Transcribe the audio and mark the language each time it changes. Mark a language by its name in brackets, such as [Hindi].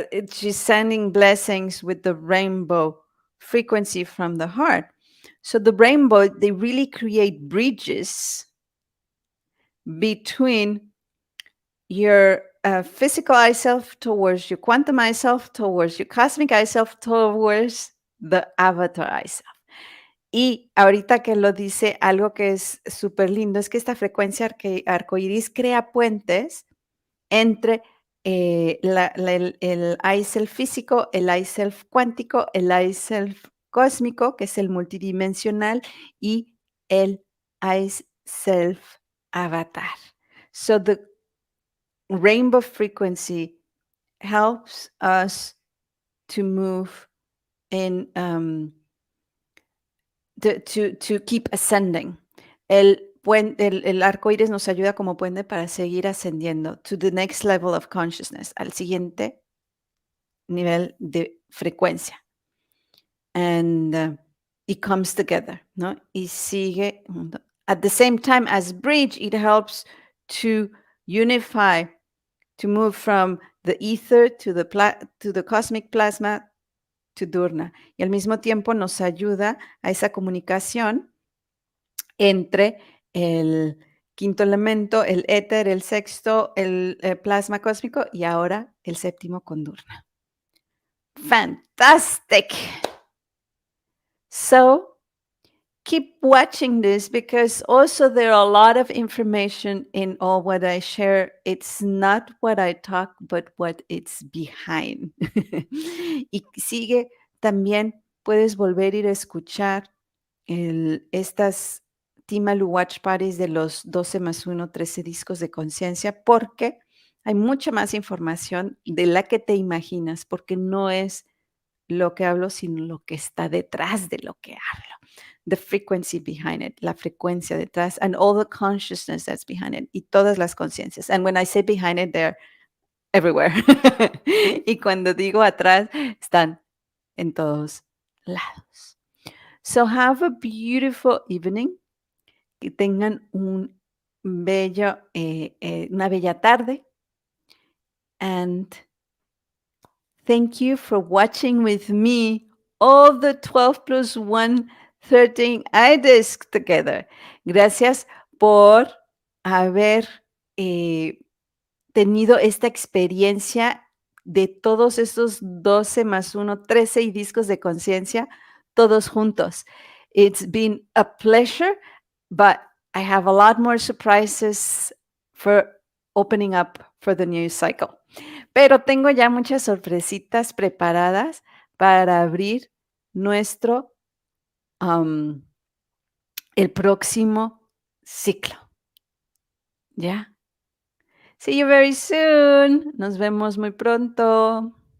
[English] She's sending blessings with the rainbow frequency from the heart. So the rainbow, they really create bridges between your physical I self towards your quantum I self, towards your cosmic I self, towards the avatar I self. [Spanish] Y ahorita que lo dice, algo que es súper lindo es que esta frecuencia arcoíris crea puentes entre el I self físico, el I self cuántico, el I self cósmico, que es el multidimensional, y el I self avatar. [English] So the rainbow frequency helps us to move in to keep ascending. [Spanish] El arco iris nos ayuda como puente para seguir ascendiendo [English] to the next level of consciousness, [Spanish] al siguiente nivel de frecuencia. [English] And it comes together, ¿no? [Spanish] Y sigue. [English] At the same time as bridge, it helps to unify, to move from the ether to the cosmic plasma to Durna. [Spanish] Y al mismo tiempo nos ayuda a esa comunicación entre el quinto elemento, el éter, el sexto, el plasma cósmico y ahora el séptimo con Durna. [English] Fantastic. So keep watching this because also there are a lot of information in all what I share. It's not what I talk, but what it's behind. [Spanish] Y sigue también, puedes volver a ir a escuchar estas Timalu Watch Parties de los 12 más 1, 13 discos de conciencia, porque hay mucha más información de la que te imaginas, porque no es lo que hablo, sino lo que está detrás de lo que hablo. [English] The frequency behind it, [Spanish] la frecuencia detrás, [English] and all the consciousness that's behind it, [Spanish] y todas las conciencias. [English] And when I say behind it, they're everywhere. [Spanish] Y cuando digo atrás, están en todos lados. [English] So have a beautiful evening. [Spanish] Que tengan una bella tarde. [English] And Thank you for watching with me all the 12 plus 1, 13 iDiscs together. [Spanish] Gracias por haber tenido esta experiencia de todos estos 12 más 1, 13 y discos de conciencia, todos juntos. [English] It's been a pleasure, but I have a lot more surprises for opening up for the new cycle. [Spanish] Pero tengo ya muchas sorpresitas preparadas para abrir nuestro, el próximo ciclo, ¿ya? [English] See you very soon. [Spanish] Nos vemos muy pronto.